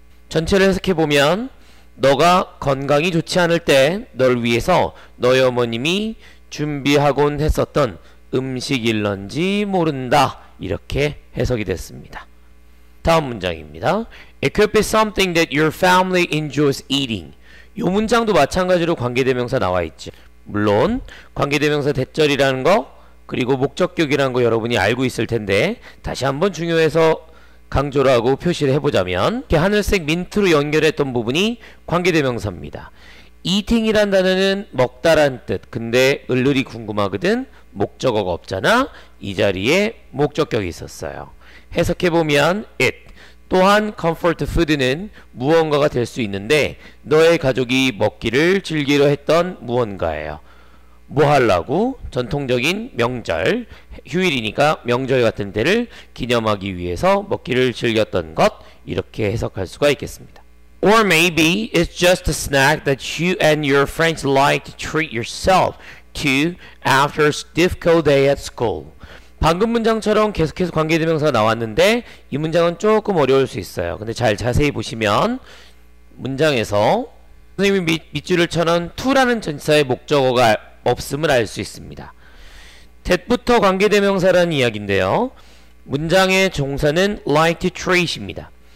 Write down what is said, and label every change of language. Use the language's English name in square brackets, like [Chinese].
[Korean] 전체를 해석해보면 너가 건강이 좋지 않을 때 널 위해서 너의 어머님이 준비하곤 했었던 음식일런지 모른다 이렇게 해석이 됐습니다. 다음 문장입니다. [English] It could be something that your family enjoys eating. [Korean] 이 문장도 마찬가지로 관계대명사 나와있죠. 물론 관계대명사 대절이라는 거 그리고 목적격이라는 거 여러분이 알고 있을 텐데 다시 한번 중요해서 강조를 하고 표시를 해보자면 이렇게 하늘색 민트로 연결했던 부분이 관계대명사입니다. eating이란 단어는 먹다란 뜻. 근데 을르리 궁금하거든 목적어가 없잖아. 이 자리에 목적격이 있었어요. 해석해보면 it 또한 comfort food는 무언가가 될 수 있는데 너의 가족이 먹기를 즐기려 했던 무언가예요. 뭐 하려고? 전통적인 명절, 휴일이니까 명절 같은 때를 기념하기 위해서 먹기를 즐겼던 것 이렇게 해석할 수가 있겠습니다. [English] Or maybe it's just a snack that you and your friends like to treat yourself to after a difficult day at school. [Korean] 방금 문장처럼 계속해서 관계대명사가 나왔는데 이 문장은 조금 어려울 수 있어요. 근데 잘 자세히 보시면 문장에서 선생님이 밑줄을 쳐놓은 to라는 전치사의 목적어가 없음을 알 수 있습니다. that부터 관계대명사라는 이야기인데요. 문장의 종사는 [English] like to treat [Korean] 입니다.